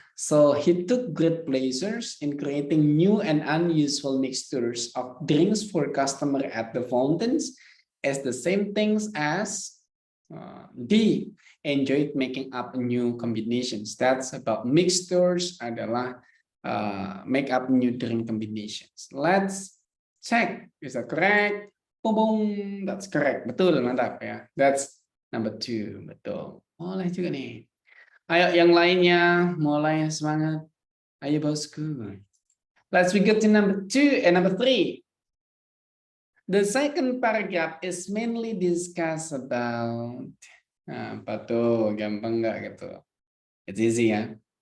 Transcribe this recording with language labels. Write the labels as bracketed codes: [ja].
[en] So he took great pleasures in creating new and unusual mixtures of drinks for customer at the fountains, as the same things as D, enjoyed making up new combinations. That's about mixtures [id] adalah [en] make up new drink combinations. Let's check, is that correct? Boom, boom, that's correct. [id] Betul, mantap ya. [en] That's number 2, [id] betul. Boleh juga nih. Ayo yang lainnya, mulai semangat. Ayo bosku. [en] Let's we go to number 2 and number 3. The second paragraph is mainly discuss about [id] apa tuh, gampang nggak gitu? [en] It's easy ya.